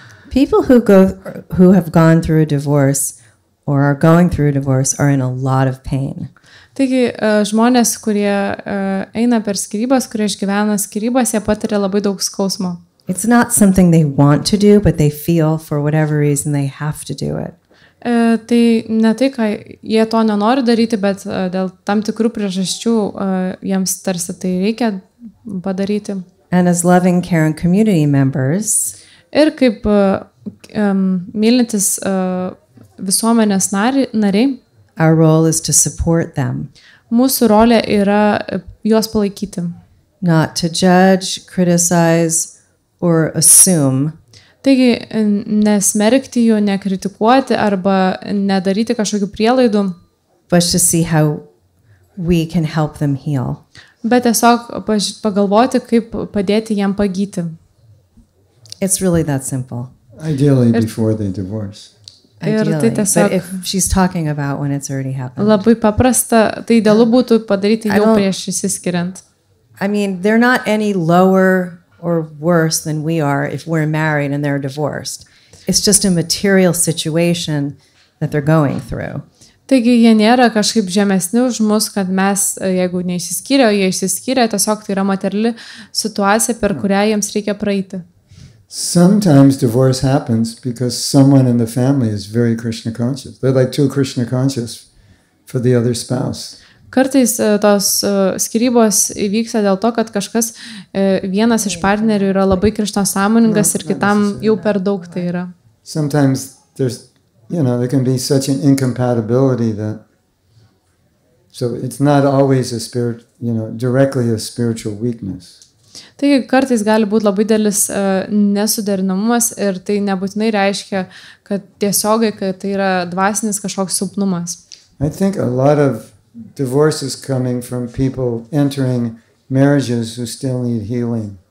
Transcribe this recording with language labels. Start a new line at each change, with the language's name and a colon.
English: People who have gone through a divorce or are going through a divorce are in a lot of pain.
Lithuanian: Taigi žmonės, kurie eina per skyrybas, kurie išgyvena skyrybas, jie patiria labai daug skausmo.
English: It's not something they want to do, but they feel for whatever reason they have to do it.
Lithuanian: Tai ne tai, ką jie to nenori daryti, bet dėl tam tikrų priežasčių jiems tarsi tai reikia padaryti.
English: And as loving, caring community members,
Lithuanian: ir kaip mylintis visuomenės nariai,
English: our role is to support them.
Lithuanian: Mūsų rolė yra juos palaikyti.
English: Not to judge, criticize, or assume.
Lithuanian: Taigi, nesmerkti jų, nekritikuoti arba nedaryti kažkokių prielaidų.
English: But to see how we can help them heal.
Lithuanian: Bet tiesiog pagalvoti, kaip padėti jam pagyti.
English: It's really that simple. Ideally before they divorce. Ideally, but if she's talking about when it's already happened.
Lithuanian: Labai paprasta, tai idealu būtų padaryti jau prieš išsiskiriant.
English: I mean, they're not any lower or worse than we are if we're married and they're divorced. It's just a material situation that they're going through.
Lithuanian: Taigi jie nėra kažkaip žemesni už mus, kad mes, jeigu neišsiskyrė, o jie išsiskyrė, tiesiog tai yra materiali situacija, per kurią jiems reikia praeiti.
English: Sometimes divorce happens because someone in the family is very Krishna conscious. They're like too Krishna conscious for the other spouse.
Lithuanian: Kartais tos skyrybos įvyksta dėl to, kad kažkas, vienas iš partnerių yra labai Krishna sąmoningas ir kitam jau per daug tai yra.
English: Sometimes there can be such an incompatibility that, so it's not always directly a spiritual weakness.
Lithuanian: Taigi kartais gali būti labai didelis nesuderinamumas ir tai nebūtinai reiškia, kad tiesiogai, kad tai yra dvasinis kažkoks silpnumas.
English: I think a lot of divorce is coming from people entering marriages who still need healing.